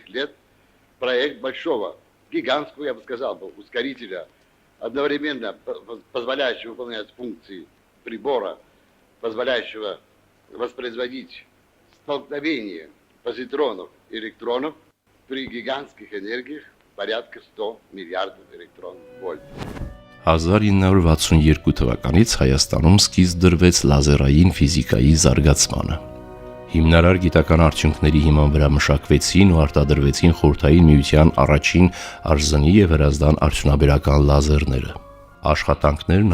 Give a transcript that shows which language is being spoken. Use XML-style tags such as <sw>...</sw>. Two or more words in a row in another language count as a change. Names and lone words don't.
<ru>лет проект большого, гигантского, я бы сказал, ускорителя, одновременно позволяющего выполнять функции прибора, позволяющего воспроизводить столкновение позитронов и электронов при гигантских энергиях порядка 100 миллиардов электрон-вольт.</ru> <hy>1962 թվականից Հայաստանում սկիզբ դրվեց լազերային ֆիզիկայի զարգացմանը։ Հիմնարար գիտական արդյունքների հիման վրա մշակվեցին ու արտադրվեցին Խորհրդային Միության առաջին արժանի եւ հրազդան արդյունաբերական լազերները։ Աշխատանքներն</hy>